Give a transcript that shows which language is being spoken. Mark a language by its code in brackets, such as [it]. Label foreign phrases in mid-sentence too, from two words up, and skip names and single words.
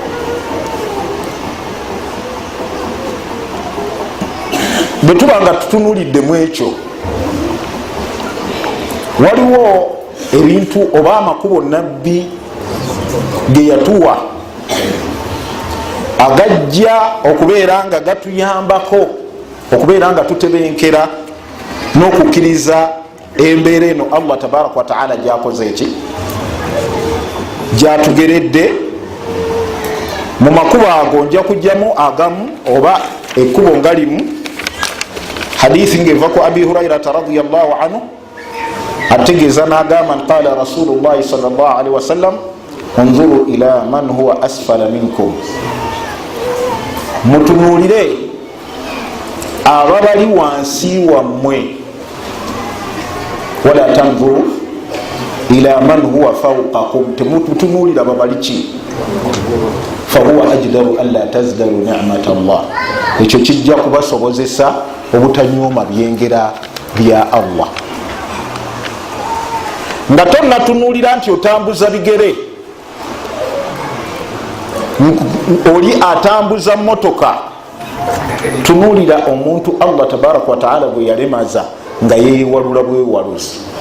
[lg] Bwe tuba nga tutunuliddemu ekyo, waliwo ebintu oba amakubo nabbi ge yatuwa agajja okubeera nga gatuyambako okubeera nga tutebenkera n'okukkiriza embeera eno Allah [ar] تبارك وتعالى [lg] gyakoze eki, gyatugeredde. Mu makubo ago nja kujjamu agamu oba ekkubo ngalimu hadithi ngeva ku abi hurairata [ar] رضي الله عنه [lg] ategeeza nagamba [ar] قال رسول الله صلى الله عليه وسلم انظروا إلى من هو أسفل منكم, [lg] mutunulire ababali wansi wammwe, [ar] ولا تنظروا إلى من هو فوقكم, [lg] temutunulira babali ki [ar] فهو أجدر أن لا تزدروا نعمة الله, [lg] ekyo kijja kubasobozesa obutanyuma byengera bya Allah. Nga tonnatunulira nti otambuza bigere, oli atambuza motoka, tunulira omuntu Allah [ar] تبارك وتعالى [lg] bwe yalemaza nga yewalula bwewaluzi.